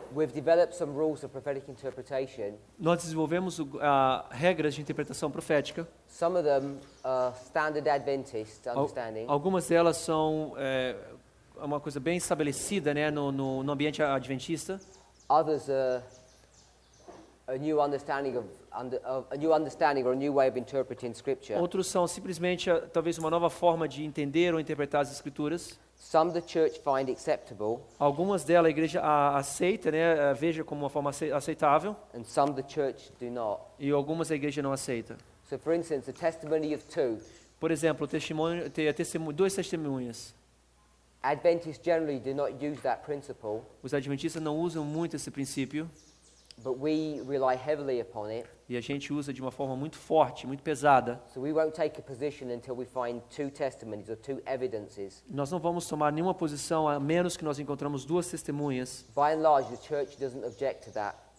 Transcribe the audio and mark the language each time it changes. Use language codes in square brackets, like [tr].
[en] we've developed some rules of prophetic interpretation. [pt] nós desenvolvemos regras de interpretação profética. [en] Some of them are standard Adventist understanding. [pt] Algumas delas são uma coisa bem estabelecida, né, no ambiente adventista. [en] Others are a new understanding a new understanding or a new way of interpreting Scripture. [pt] Outros são simplesmente talvez uma nova forma de entender ou interpretar as escrituras. [en] Some the church find acceptable, [pt] Algumas delas a igreja aceita, né, veja como uma forma aceitável, [en] and some the church do not. [pt] e algumas a igreja não aceita. [en] So, for instance, the testimony of two. [pt] Por exemplo, duas testemunhas. [en] Adventists generally do not use that principle, [pt] Os adventistas não usam muito esse princípio, [en] but we rely heavily upon it. [pt] e a gente usa de uma forma muito forte, muito pesada. [en] So we won't take a position until we find two testimonies or two evidences. [pt] Nós não vamos tomar nenhuma posição a menos que nós encontramos duas testemunhas. [en] By and large, the church doesn't object to that.